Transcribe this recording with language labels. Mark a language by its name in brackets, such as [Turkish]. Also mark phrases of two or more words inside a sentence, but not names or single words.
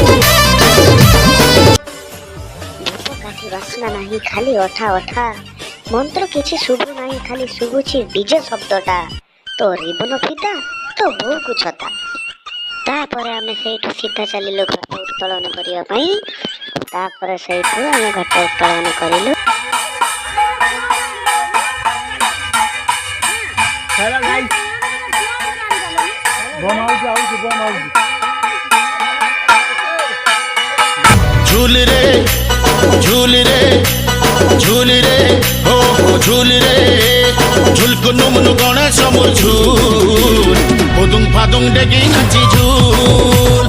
[Odia] ଧୂପକାଠି ବାସ୍ନା ନାହିଁ, ଖାଲି ଅଠା ଅଠା। ମନ୍ତ୍ର କିଛି ଶୁଭୁ ନାହିଁ, ଖାଲି ଶୁଭୁଛି ଡିଜେ ଶବ୍ଦଟା। ତୋ ରିବନ ଫିତା, ତୋ ବୋଉକୁ ଛତା। ତାପରେ ଆମେ ସେଇଠୁ ସିଧା ଚାଲିଲୁ ଘଟ ଉତ୍ତୋଳନ କରିବା ପାଇଁ। ତାପରେ ସେଇଠୁ ଆମେ ଘଟ ଉତ୍ତୋଳନ କରିଲୁ। ଝୁଲ ରେ ଝୁଲ ରେ ଝୁଲ ରେ ହୋ ଝୁଲ ରେ ଝୁଲ କୁନୁ ମୁନୁ ଗଣେଶ ମୋର ଝୁଲ ଫଦୁଙ୍ଗ ଫଦୁଙ୍ଗ ଡେଗି ନାଚି ଝୁଲ।